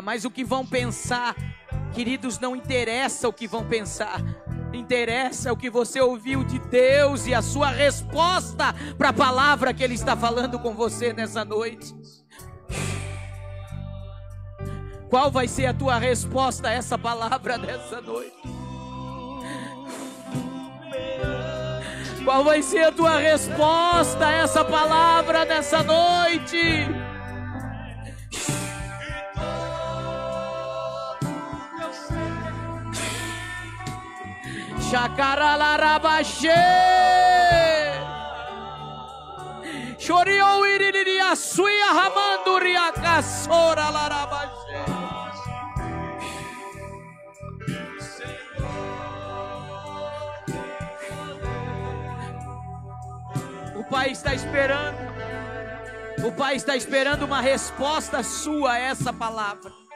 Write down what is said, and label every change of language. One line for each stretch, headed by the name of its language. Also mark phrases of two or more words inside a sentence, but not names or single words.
Portuguese: Mas o que vão pensar, queridos, não interessa o que vão pensar, interessa o que você ouviu de Deus e a sua resposta para a palavra que Ele está falando com você nessa noite. Qual vai ser a tua resposta a essa palavra nessa noite? Qual vai ser a tua resposta a essa palavra nessa noite? Chacaralarabaxê, Choriou iriria suia ramando riacassora larabaxê. O Pai está esperando. O Pai está esperando uma resposta sua a essa palavra.